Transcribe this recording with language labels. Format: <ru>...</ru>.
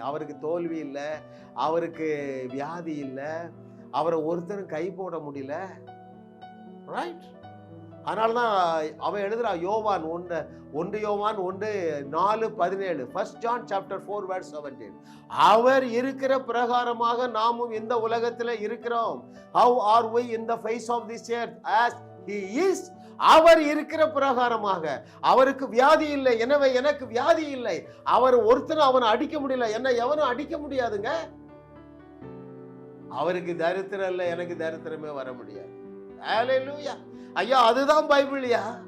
<ta>அவருக்கு தோல்வி இல்லை, அவருக்கு வியாதி இல்லை, அவரை ஒருத்தரும் கை போட முடியல. ரைட்? அதனாலதான் அவன் எழுதுறான். யோவான் 1:4-17 1 John chapter 4:17 அவர் இருக்கிற பிரகாரமாக நாமும் இந்த உலகத்தில் இருக்கிறோம்.</ta> <en>How are we in the face of this earth as he is?</en> <ta>அவர் இருக்கிற பிரகாரமாக. அவருக்கு வியாதி இல்லை, எனவே எனக்கு வியாதி இல்லை. அவர் ஒருத்தரும் அவனை அடிக்க முடியல, என்ன எவனும் அடிக்க முடியாதுங்க. அவருக்கு தரித்திரம் இல்லை, எனக்கு தரித்திரமே வர முடியாது. ஹல்லேலூயா. ஐயா, அதுதான் பைபிள்யா.</ta>